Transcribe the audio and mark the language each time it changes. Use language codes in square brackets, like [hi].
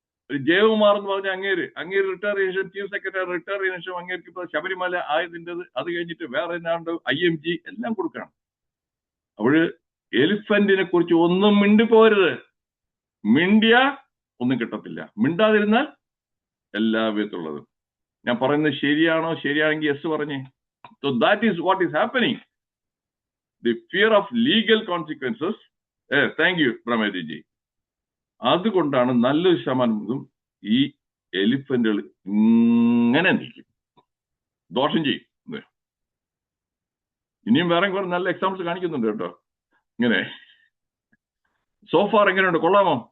[ml] ഒരു ജയകുമാർ എന്ന് പറഞ്ഞ അങ്ങേര് റിട്ടയർ ചെയ്ത ശേഷം ചീഫ് സെക്രട്ടറി റിട്ടയർ ചെയ്ത ശേഷം അങ്ങേർക്ക് ഇപ്പൊ ശബരിമല ആയതിൻ്റെത്, അത് കഴിഞ്ഞിട്ട് വേറെ എന്നാണ്ട് IMG എല്ലാം കൊടുക്കണം. അപ്പോഴ് എലിഫന്റിനെ കുറിച്ച് ഒന്നും മിണ്ടിപ്പോരുത്. മിണ്ടിയ ഒന്നും കിട്ടത്തില്ല, മിണ്ടാതിരുന്നാൽ എല്ലാ വിധത്തിലുള്ളതും. ഞാൻ പറയുന്നത് ശരിയാണോ? ശരിയാണെങ്കിൽ യെസ് പറഞ്ഞേ. [en] So that is what is happening. The fear of legal consequences. Thank you, Brahmaji. [ml] അതുകൊണ്ടാണ് നല്ലൊരു ശതമാനം ഈ എലിഫന്റുകൾ ഇങ്ങനെ നിൽക്കും, ദോഷം ചെയ്യും. ഇനിയും വേറെ കുറെ നല്ല എക്സാമ്പിൾസ് കാണിക്കുന്നുണ്ട് കേട്ടോ. ഇങ്ങനെ സോഫാർ എങ്ങനെയുണ്ട്? കൊള്ളാമോ?